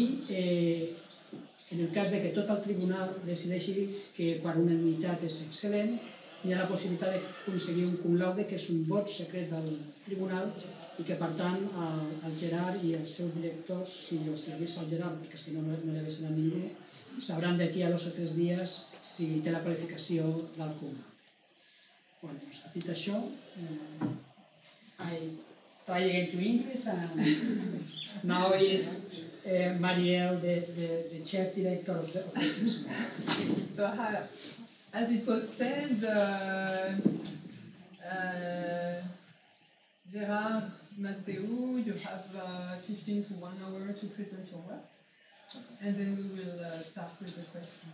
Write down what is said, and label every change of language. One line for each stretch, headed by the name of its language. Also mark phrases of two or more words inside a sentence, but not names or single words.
Catalan: en el cas que tot el tribunal decideixi que per unanimitat és excel·lent, hi ha la possibilitat d'aconseguir un
Latin: cum laude,
Catalan: que és un vot secret del tribunal, i que per tant el Gerard i els seus directors, si els servís al Gerard, perquè si no li avisen a ningú, sabran d'aquí a 2 o 3 dies si té la qualificació del cum. Dit això,
English: I try again to English, and now is Marielle, the chair director of the system. So, as it was said, Gerard Masdeu, you have 15 to 1 hour to present your work, and then we will start with the questions.